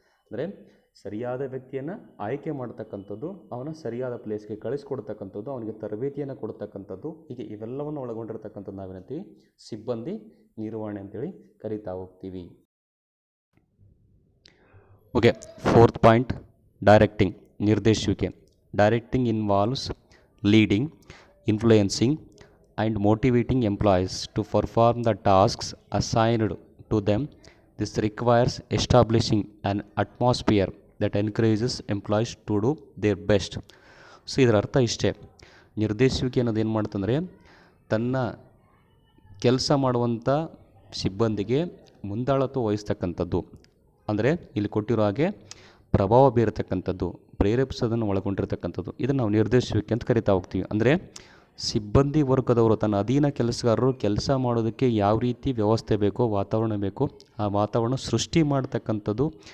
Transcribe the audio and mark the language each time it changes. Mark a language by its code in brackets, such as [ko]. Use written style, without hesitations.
[kn] ಅಂದರೆ ಸರಿಯಾದ ವ್ಯಕ್ತಿಯನ್ನು ಆಯ್ಕೆ ಮಾಡ್ತಕ್ಕಂಥದ್ದು, ಅವನ ಸರಿಯಾದ ಪ್ಲೇಸ್ಗೆ ಕಳಿಸ್ಕೊಡ್ತಕ್ಕಂಥದ್ದು, ಅವನಿಗೆ ತರಬೇತಿಯನ್ನು ಕೊಡ್ತಕ್ಕಂಥದ್ದು, ಹೀಗೆ ಇವೆಲ್ಲವನ್ನು ಒಳಗೊಂಡಿರ್ತಕ್ಕಂಥದ್ದು ನಾವೇನಂತೀವಿ, ಸಿಬ್ಬಂದಿ ನಿರ್ವಹಣೆ ಅಂತೇಳಿ ಕರಿತಾ ಹೋಗ್ತೀವಿ. [en] Okay, fourth point, directing, ನಿರ್ದೇಶಿಸುವಿಕೆ. Directing involves leading, influencing and motivating employees to perform the tasks assigned to them. This requires establishing an atmosphere that encourages employees to do their best. [kn] So ಇದರ ಅರ್ಥ ಇಷ್ಟೇ. ನಿರ್ದೇಶಿಸುವಿಕೆ ಅನ್ನೋದು ಏನು ಮಾಡ್ತಂದರೆ, ತನ್ನ ಕೆಲಸ ಮಾಡುವಂಥ ಸಿಬ್ಬಂದಿಗೆ ಮುಂದಾಳತ್ವ ವಹಿಸ್ತಕ್ಕಂಥದ್ದು. ಅಂದರೆ ಇಲ್ಲಿ ಕೊಟ್ಟಿರೋ ಹಾಗೆ ಪ್ರಭಾವ ಬೀರತಕ್ಕಂಥದ್ದು, ಪ್ರೇರೇಪಿಸೋದನ್ನು ಒಳಗೊಂಡಿರ್ತಕ್ಕಂಥದ್ದು. ಇದನ್ನು ನಾವು ನಿರ್ದೇಶಿಸುವಿಕೆ ಅಂತ ಕರಿತಾ ಹೋಗ್ತೀವಿ. ಅಂದರೆ ಸಿಬ್ಬಂದಿ ವರ್ಗದವರು, ತನ್ನ ಅಧೀನ ಕೆಲಸಗಾರರು ಕೆಲಸ ಮಾಡೋದಕ್ಕೆ ಯಾವ ರೀತಿ ವ್ಯವಸ್ಥೆ ಬೇಕೋ, ವಾತಾವರಣ ಬೇಕೋ, ಆ ವಾತಾವರಣ ಸೃಷ್ಟಿ ಮಾಡ್ತಕ್ಕಂಥದ್ದು.